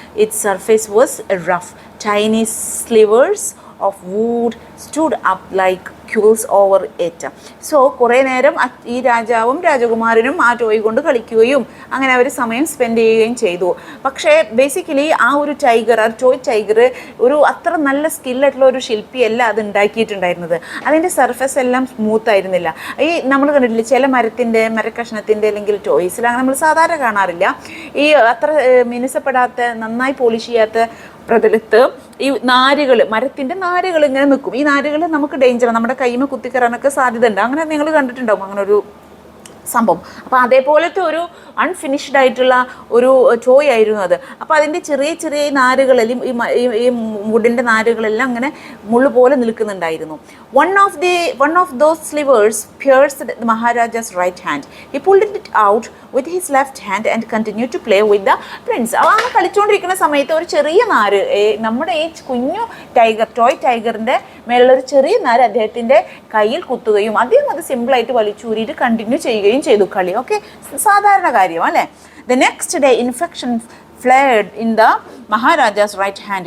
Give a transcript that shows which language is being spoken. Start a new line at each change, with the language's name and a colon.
English: Its surface was rough. Tiny slivers of wood stood up like quills over it.
Malayalam: So കുറേ നേരം ഈ രാജാവും രാജകുമാരനും ആ ടോയ് കൊണ്ട് കളിക്കുകയും അങ്ങനെ അവർ സമയം സ്പെൻഡ് ചെയ്യുകയും ചെയ്തു. പക്ഷേ ബേസിക്കലി ആ ഒരു ടൈഗർ, ആ ടോയ് ടൈഗർ ഒരു അത്ര നല്ല സ്കില്ലായിട്ടുള്ള ഒരു ശില്പിയല്ല അത് ഉണ്ടാക്കിയിട്ടുണ്ടായിരുന്നത്. അതിൻ്റെ സർഫസ് എല്ലാം സ്മൂത്ത് ആയിരുന്നില്ല. ഈ നമ്മൾ കണ്ടിട്ടില്ല ചില മരക്കഷ്ണത്തിൻ്റെ അല്ലെങ്കിൽ ടോയ്സിലാണ് നമ്മൾ സാധാരണ കാണാറില്ല ഈ അത്ര മിനുസപ്പെടാത്ത നന്നായി പോളിഷ് ചെയ്യാത്ത പ്രതലത്ത് ഈ നാരുകൾ, മരത്തിൻ്റെ നാരുകൾ ഇങ്ങനെ നിൽക്കും. ഈ നാരുകൾ നമുക്ക് ഡേഞ്ചറാണ്, നമ്മുടെ കൈമ കുത്തിക്കയറാനൊക്കെ സാധ്യത ഉണ്ട്. അങ്ങനെ നിങ്ങൾ കണ്ടിട്ടുണ്ടാവും അങ്ങനെ ഒരു സംഭവം. അപ്പോൾ അതേപോലത്തെ ഒരു അൺഫിനിഷ്ഡ് ആയിട്ടുള്ള ഒരു ടോയ് ആയിരുന്നു അത്. അപ്പോൾ അതിൻ്റെ ചെറിയ ചെറിയ നാരുകളെല്ലാം ഈ വുഡിൻ്റെ നാരുകളെല്ലാം അങ്ങനെ മുള്ളു പോലെ നിൽക്കുന്നുണ്ടായിരുന്നു.
English: One of those slivers pierced the Maharaja's right hand. He pulled it out with his left hand and continued to play with the prince.
Malayalam: ആ കളിച്ചുകൊണ്ടിരിക്കുന്ന സമയത്ത് ഒരു ചെറിയ നാര്, നമ്മുടെ ഈ കുഞ്ഞു ടോയ് ടൈഗറിൻ്റെ മേലുള്ളൊരു ചെറിയ നാര് അദ്ദേഹത്തിൻ്റെ കയ്യിൽ കുത്തുകയും അദ്ദേഹം അത് സിമ്പിളായിട്ട് വലിച്ചൂരിയിട്ട് കണ്ടിന്യൂ ചെയ്യുകയും ചെയ്തു കളി. ഓക്കെ, സാധാരണ കാര്യം അല്ലേ.
English: The next day infection flared in the Maharaja's right hand.